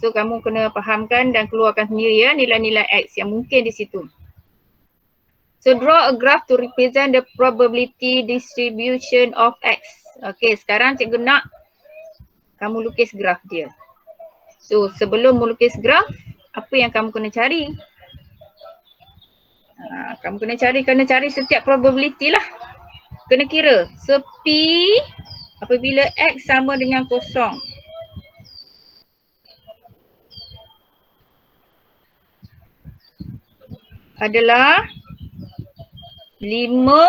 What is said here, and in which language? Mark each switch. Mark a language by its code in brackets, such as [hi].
[ms] So kamu kena fahamkan dan keluarkan sendiri ya nilai-nilai X yang mungkin di situ. [en] So draw a graph to represent the probability distribution of X. [ms] Okay, sekarang cikgu nak kamu lukis graf dia. So sebelum melukis graf, apa yang kamu kena cari? Kamu kena cari setiap probability lah. Kena kira. So P apabila X sama dengan 0 adalah 5